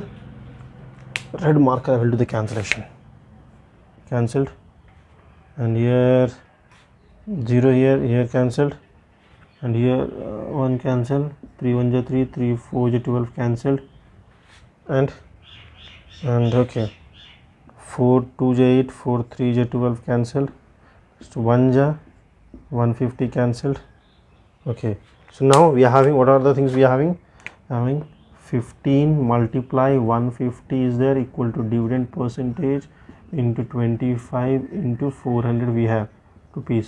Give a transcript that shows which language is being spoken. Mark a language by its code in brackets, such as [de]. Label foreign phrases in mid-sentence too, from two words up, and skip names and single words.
[en] Red marker, I will do the cancellation. Cancelled, and here 0 here cancelled, and here 1 cancelled, 3 1 ja 3, 3 4 ja 12 cancelled, and okay, 4 2 ja 8, 4 3 ja 12 cancelled, so 1 ja 150 cancelled. Okay, so now we are having, what are the things we are having 15 multiply 150 is there, equal to dividend percentage into 25 into 400 we have rupees.